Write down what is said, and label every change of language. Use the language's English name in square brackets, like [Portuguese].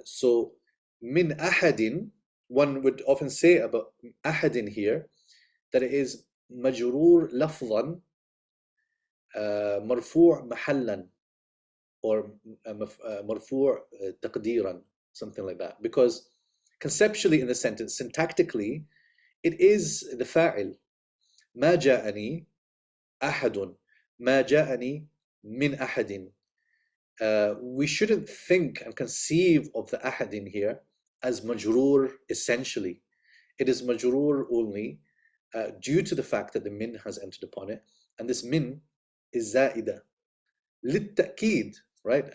[English] So min أحد, one would often say about أحد here that it is [Arabic] مجرور لفظا مرفوع محلا [English] or [Arabic] مرفوع تقديرا, [English] something like that, because conceptually in the sentence, syntactically, it is the fa'il. [Arabic] ما جاءني أحد ما جاءني من أحد. [English] We shouldn't think and conceive of the أحد in here as majroor essentially. It is majroor only due to the fact that the min has entered upon it, and this min is [Arabic] زائدة للتأكيد, [English] right?